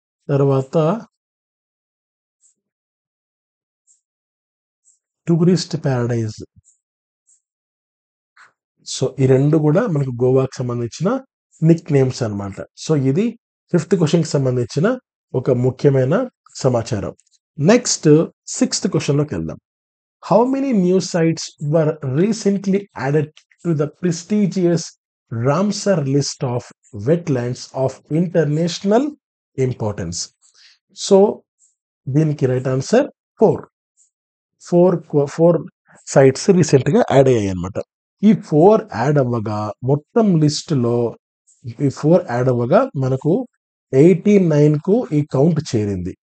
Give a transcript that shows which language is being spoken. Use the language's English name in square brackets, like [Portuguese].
[Telugu] తర్వాత tourist paradise. So ఈ 2 కూడా మనకు గోవాకి సంబంధించిన నిక్ నేమ్స్ అన్నమాట. సో ఇది 5th క్వెషన్‌కి సంబంధించిన ఒక ముఖ్యమైన సమాచారం. Next 6th క్వెషన్‌లోకెళ్దాం. [English] How many new sites were recently added to the prestigious Ramsar list of wetlands of international importance? [Telugu] So, దీనికి రైట్ ఆన్సర్ 4. 4 సైట్స్ రీసెంట్ గా యాడ్ అయ్యాయి అనమాట. ఈ 4 యాడ్ అవ్వగా మొత్తం లిస్ట్ లో ఈ 4 యాడ్ అవ్వగా మనకు 89 కు ఈ కౌంట్ చేరింది.